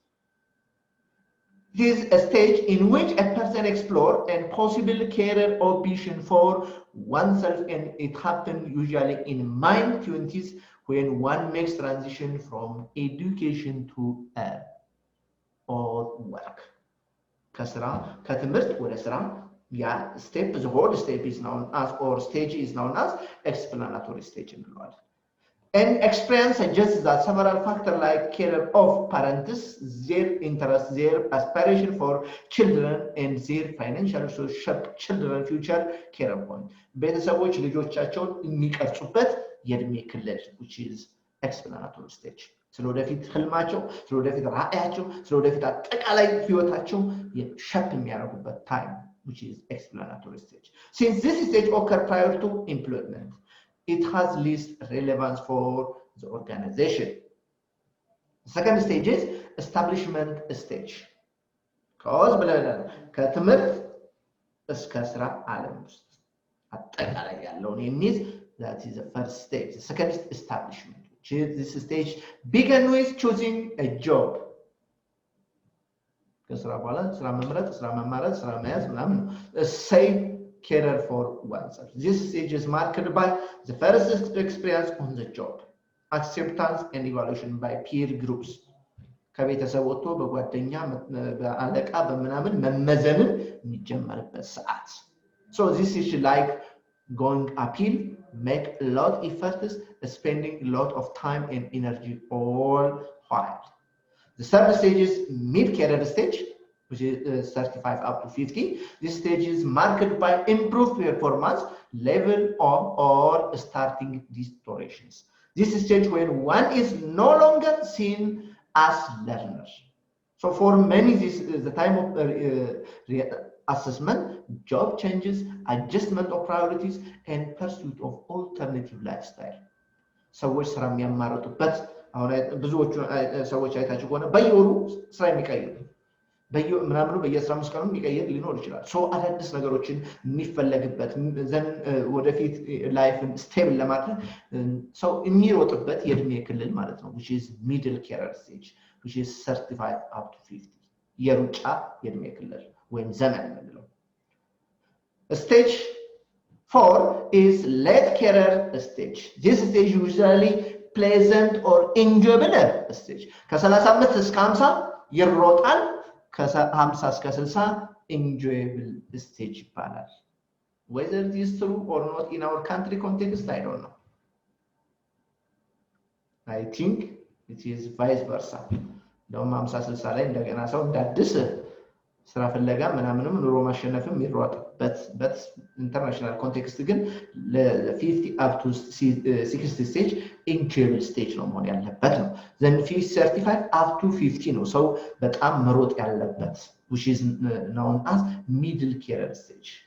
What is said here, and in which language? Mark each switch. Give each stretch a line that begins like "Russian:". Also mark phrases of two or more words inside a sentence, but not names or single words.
English: It is a stage in which a person explores a possible career ambition for oneself, and it happens usually in mid-20s when one makes transition from education to or work.
Amharic: ከትምህርት ወደ ስራ ያ
English: step, the whole step is known as, or stage is known as explanatory stage እንለዋለን። And experience suggests that several factors like care of parents, their interest, their aspiration for children, and their financial social children future care point.
Amharic: ቤተሰቦች ልጆቻቸውን የሚቀርጹበት የእድሜ ክልል
English: which is explanatory stage.
Amharic: ስለወደፊት ህልማቸው፣ ስለወደፊት ራዕያቸው፣ ስለወደፊት አጠቃላይ ህይወታቸው ሸፕ የሚያደርጉበት
English: time which is explanatory stage. Since this stage occurs prior to employment, it has least relevance for the organization. The second stage is establishment stage.
Amharic: Because ከትምህርት እስከ ስራ ዓለም ውስጥ አጠቃላይ ያለውን የሚይዝ
English: that is the first stage. The second is establishment, which is this stage begin with choosing a job.
Amharic: ከስራ በኋላ ስራ መምረጥ ስራ መማረጥ ስራ መያዝ ምናምን
English: safe career for oneself. This stage is marked by the first experience on the job, acceptance and evaluation by peer groups.
Amharic: ከቤተሰብ ወጥቶ በጓደኛ በአለቃ በመናምን መመዘንን የሚጀመርበት ሰዓት.
English: So this is like going uphill, make a lot of efforts, spending a lot of time and energy all while. The third stage is mid-career stage, which is 35 up to 50. This stage is marked by improved performance, level of or starting distortions. This stage when one is no longer seen as learners. So for many, this is the time of assessment, job changes, adjustment of priorities, and pursuit of alternative lifestyle.
Amharic: ሰዎች ስራ የሚያማርጡበት አሁን ብዙዎቹ ሰዎች አይታችሁ ከሆነ በየወሩ ስራ የሚቀይሩ ምናምኑ በየ15 ቀኑ የሚቀይር ሊኖር ይችላል። ሶ አዳዲስ ነገሮችን የሚፈለግበት ዘን ወደፊት
English: life stable
Amharic: ለማድረግ ሰው የሚሮጥበት የእድሜ ክልል ማለት ነው
English: which is middle career stage which is 35 up to 50
Amharic: የሩጫ የእድሜ ክልል ወይም ዘመን የምንለው።
English: Stage 4 is late career stage. This stage usually pleasant or enjoyable stage.
Amharic: ከ35 እስከ 50 ይሮጣል ከ50 እስከ 60 enjoyable stage ይባላል።
English: Whether this is true or not in our country context, I don't know. I think it is vice versa.
Amharic: ደግሞ 50 60 ላይ እንደገና ሰው እንዳድስ ስራ ፍለጋ ምናምንም ኑሮ ማሸነፍም ይሯጥበት በት
English: international context
Amharic: ግን ለ50
English: up to 60 stage enjoyable stage
Amharic: ነው መሆን ያለበት ነው።
English: then 35 up to 50
Amharic: ነው ሰው በጣም መሮጥ ያለበት
English: which is known as middle career stage.